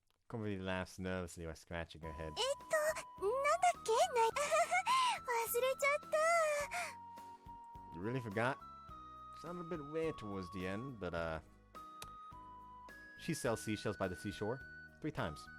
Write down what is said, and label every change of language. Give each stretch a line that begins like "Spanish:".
English: Komaki laughs nervously while scratching her head.
Japanese: なんだっけ忘れちゃった。
English: You really forgot? Sounded a bit weird towards the end, but she sells seashells by the seashore 3 times.